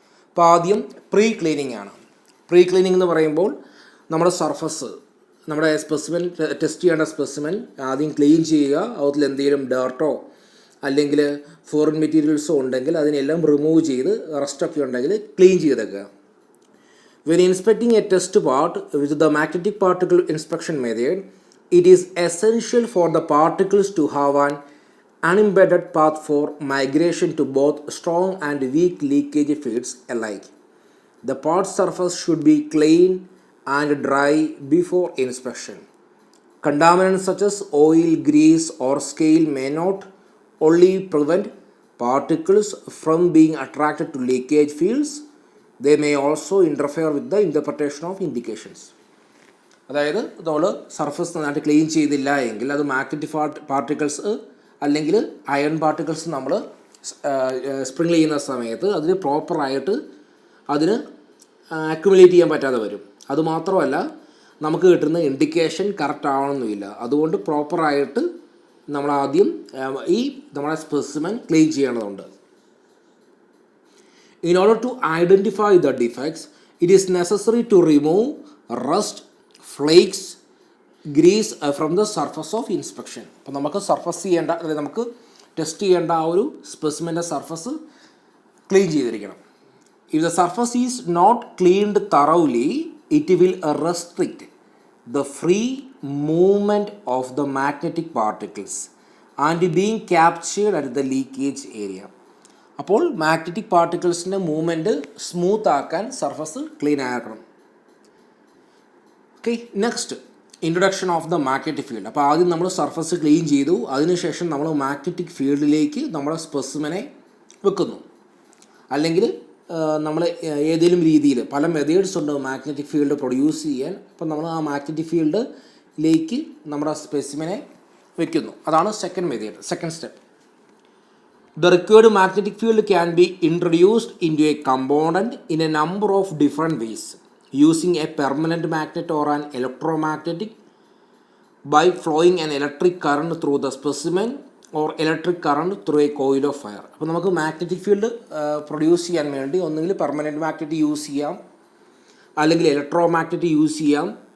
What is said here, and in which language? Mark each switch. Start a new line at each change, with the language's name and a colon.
Malayalam: അപ്പോൾ ആദ്യം pre cleaning ആണ്. പ്രീ ക്ലീനിങ് എന്ന് പറയുമ്പോൾ നമ്മുടെ സർഫസ്, നമ്മുടെ സ്പെസിമെൻ ടെസ്റ്റ് ചെയ്യേണ്ട സ്പെസിമെൻ ആദ്യം ക്ലീൻ ചെയ്യുക. അതിൽ എന്തെങ്കിലും ഡേർട്ടോ അല്ലെങ്കിൽ ഫോറിൻ മെറ്റീരിയൽസോ ഉണ്ടെങ്കിൽ അതിനെല്ലാം റിമൂവ് ചെയ്ത് റസ്റ്റൊക്കെ ഉണ്ടെങ്കിൽ ക്ലീൻ ചെയ്തേക്കുക.
English: When inspecting a test part with the magnetic particle inspection method, it is essential for the particles to have an unembedded path for migration to both strong and weak leakage fields alike. The part surface should be clean and dry before inspection. Contaminants such as oil, grease or scale may not only prevent particles from being attracted to leakage fields, they may also interfere with the interpretation of indications.
Malayalam: അതായത് നമ്മൾ surface നന്നായിട്ട് clean ചെയ്തില്ല എങ്കിൽ അത് magnetic particles അല്ലെങ്കിൽ iron particles നമ്മൾ sprinkle ചെയ്യുന്ന സമയത്ത് അതിന് പ്രോപ്പറായിട്ട് അതിന് അക്യുമുലേറ്റ് ചെയ്യാൻ പറ്റാതെ വരും. അതുമാത്രമല്ല, നമുക്ക് കിട്ടുന്ന ഇൻഡിക്കേഷൻ കറക്റ്റ് ആവണമെന്നില്ല. അതുകൊണ്ട് പ്രോപ്പറായിട്ട് നമ്മൾ ആദ്യം ഈ നമ്മുടെ സ്പെസിമെൻ ക്ലീൻ ചെയ്യേണ്ടതുണ്ട്.
English: In order to identify the defects, it is necessary to remove rust, flakes, grease from the surface of inspection.
Malayalam: അപ്പോൾ നമുക്ക് സർഫസ് ചെയ്യേണ്ട, അതായത് നമുക്ക് ടെസ്റ്റ് ചെയ്യേണ്ട ആ ഒരു സ്പെസിമെൻ്റെ സർഫസ് ക്ലീൻ ചെയ്തിരിക്കണം.
English: If the surface is not cleaned thoroughly, it will restrict the free movement of the magnetic particles and being captured at the leakage area.
Malayalam: അപ്പോൾ മാഗ്നറ്റിക് പാർട്ടിക്കിൾസിൻ്റെ മൂവ്മെൻറ്റ് സ്മൂത്ത് ആക്കാൻ surface clean ആക്കണം. Okay,
English: Next introduction of the magnetic field.
Malayalam: അപ്പോൾ ആദ്യം നമ്മൾ surface clean ചെയ്തു, അതിനുശേഷം നമ്മൾ magnetic ഫീൽഡിലേക്ക് നമ്മുടെ സ്പെസിമെനെ വെക്കുന്നു. അല്ലെങ്കിൽ നമ്മൾ ഏതെങ്കിലും രീതിയിൽ പല മെത്തേഡ്സ് ഉണ്ട് മാഗ്നറ്റിക് ഫീൽഡ് പ്രൊഡ്യൂസ് ചെയ്യാൻ. അപ്പം നമ്മൾ ആ മാഗ്നറ്റിക് ഫീൽഡിലേക്ക് നമ്മുടെ സ്പെസിമെനെ വെക്കുന്നു. അതാണ് second method, second step.
English: The required magnetic field can be introduced into a component in a number of different ways, using a permanent magnet or an electromagnetic, by flowing an electric current through the specimen or electric current through a coil of fire.
Malayalam: അപ്പോൾ നമുക്ക് magnetic field produce ചെയ്യാൻ വേണ്ടി ഒന്നുകിൽ permanent magnet use ചെയ്യാം, അല്ലെങ്കിൽ electro magnet use ചെയ്യാം.